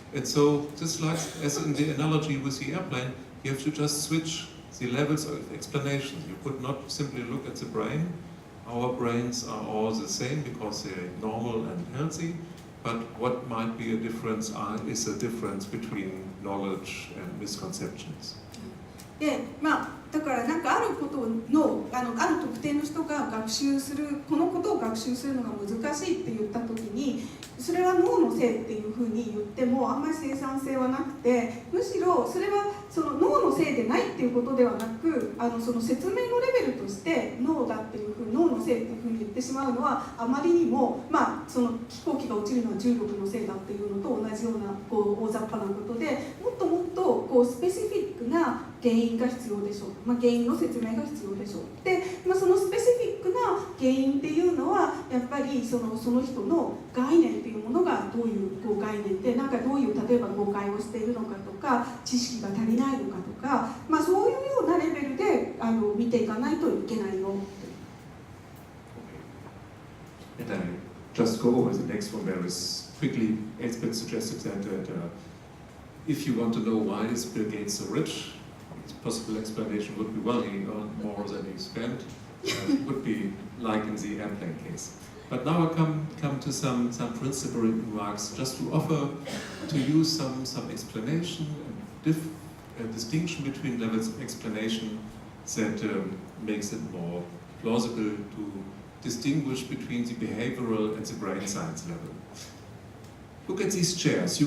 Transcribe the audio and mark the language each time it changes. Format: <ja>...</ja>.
<en>And so, just like as in the analogy with the airplane, you have to just switch the levels of explanation. You could not simply look at the brain. Our brains are all the same because they're normal and healthy. But what might be a difference is a difference between knowledge and misconceptions.</en> <ja>でだからあることのある特定の人が学習するこのことを学習するのが難しいって言った時にそれは脳のせいっていうふうに言ってもあんまり生産性はなくてむしろそれはその脳のせいでないっていうことではなくその説明のレベルとして脳だっていうふうに脳のせいっていうふうに言ってしまうのはあまりにも、その飛行機が落ちるのは重力のせいだっていうのと同じような大雑把なことでもっともっとスペシフィックな原因が必要でしょう、原因の説明が必要でしょうで、そのスペシフィックな原因っていうのはやっぱりその人の概念っていうものがどういう概念でどういう例えば誤解をしているのかとか知識が足りないのかとか、そういうようなレベルで見ていかないといけないよ。</ja> <en>And I just go over the next one very quickly. Elspeth suggested that if you want to know why is Bill Gates so rich, the possible explanation would be, well, he earned more than he spent. Would be like in the airplane case. But now I come to some principal remarks, just to offer to you some explanation and distinction between levels of explanation that makes it more plausible to distinguish between the behavioral and the brain science level. Look at these chairs.</en>